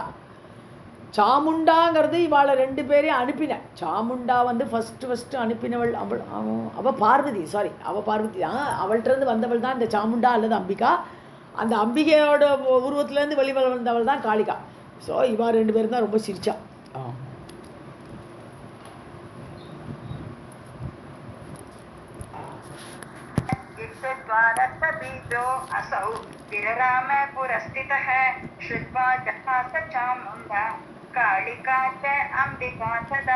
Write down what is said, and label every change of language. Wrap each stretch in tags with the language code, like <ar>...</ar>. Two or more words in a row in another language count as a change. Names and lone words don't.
<ta>சாமுண்டாங்கிறது இவாளை 2 பேரையும் அனுப்பின. சாமுண்டா வந்து ஃபஸ்ட்டு அனுப்பினவள் அவள் பார்வதி, சாரி அவள் பார்வதி தான். அவள்கிட்டருந்து வந்தவள் தான் இந்த சாமுண்டா அல்லது அம்பிகா. அந்த அம்பிகையோட உருவத்துலேருந்து வெளிவர வந்தவள் தான் காளிகா. ஸோ இவா 2 பேரும் தான் ரொம்ப சிரிச்சா.</ta> <sa>बीजो असौ विरराम पुरस्थितः श्रुत्वा जहास चामुण्डा कालिका च अम्बिका सदा.</sa>